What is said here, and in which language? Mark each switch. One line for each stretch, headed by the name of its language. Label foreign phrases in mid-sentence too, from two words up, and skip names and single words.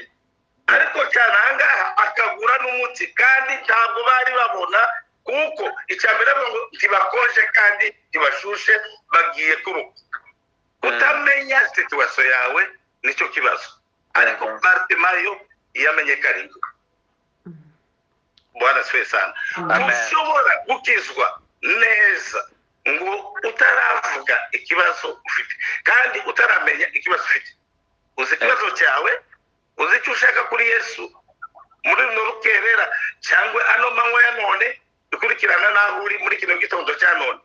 Kinyarwanda: Ariko cyane ahangaha akagura n'umuti, kandi ntabwo bari babona, kuko icyambere ngo ntibakonje kandi ntibashushe, bagiye kuruka. Utamenya situwasiyo yawe nicyo kibazo. Ariko Bartimayo yamenye karindwi.
Swahili: Bwana asifiwe sana.
Kinyarwanda: Ushobora gukizwa neza ngo utaravuga ikibazo ufite, kandi utaramenya ikibazo ufite. Uzi ikibazo cyawe, uzi icyo ushaka kuri Yesu muri runo rukerera, cyangwa ano manywa ya none dukurikirana naho uri muri kino gitondo cya none.